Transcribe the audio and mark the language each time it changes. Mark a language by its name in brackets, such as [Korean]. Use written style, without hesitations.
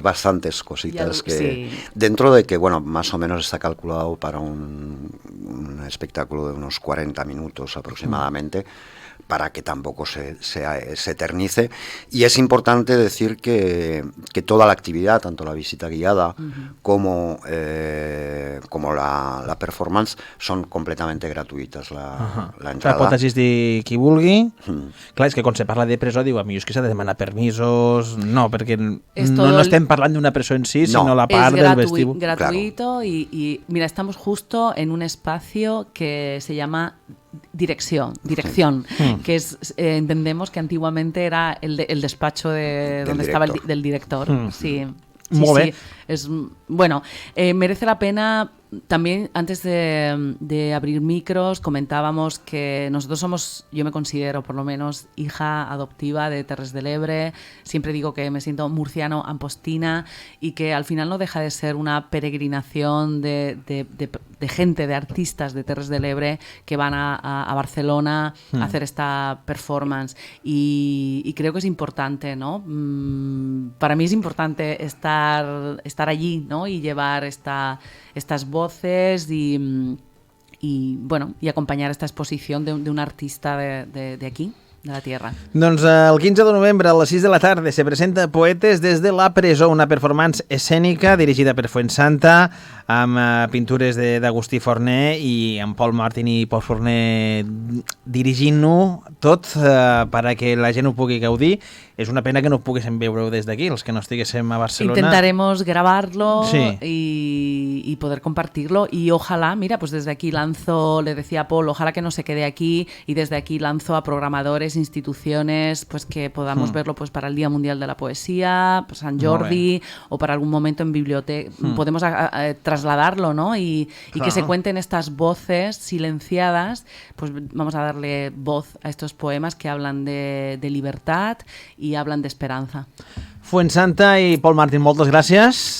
[Spanish] bastantes cositas dentro de que, bueno, más o menos está calculado para un espectáculo de unos 40 minutos aproximadamente, para que tampoco se eternice. Y es importante decir que toda la actividad, tanto la visita guiada como la performance, son completamente gratuïtes. La entrada. [Catalan] Pot assistir qui vulgui. Clar, és que quan se parla de presó, diu, a mi és que s'ha de demanar permisos. No, perquè no estem parlant d'una presó en sí, sino la part del vestíbul. [Spanish] Es gratuito, claro. y mira, estamos justo en un espacio que se llama dirección, que es, entendemos que antiguamente era el despacho donde estaba del director. Sí. Sí, es bueno, merece la pena. También, antes de abrir micros, comentábamos que nosotros somos, yo me considero por lo menos hija adoptiva de Terres de l'Ebre. Siempre digo que me siento murciano-ampostina, y que al final no deja de ser una peregrinación de gente, de artistas de Terres de l'Ebre que van a Barcelona a hacer esta performance. Y creo que es importante, ¿no? Para mí es importante estar allí, ¿no? Y llevar estas voces y acompañar esta exposición de un artista de aquí, de la tierra. [Catalan] Doncs el 15 de novembre a les 6 de la tarda se presenta Poetes des de la presó, una performance escènica dirigida per Fuensanta, amb pintures d'Agustí Forner i amb Paul Martin i Paul Forner dirigint-ho tot perquè la gent ho pugui gaudir. És una pena que no ho poguéssim veure des d'aquí, els que no estiguéssim a Barcelona. [Spanish] Intentaremos grabarlo, sí. y poder compartirlo. Y ojalá, mira, pues desde aquí lanzo, le decía a Paul, ojalá que no se quede aquí, y desde aquí lanzo a programadores, instituciones, pues que podamos verlo pues para el Día Mundial de la Poesía, pues San Jordi, o para algún momento en biblioteca. Podemos trasladarlo, ¿no? Y que se cuenten estas voces silenciadas, pues vamos a darle voz a estos poemas que hablan de libertad y hablan de esperanza. [Catalan] Fuensanta i Paul Martín, moltes gràcies.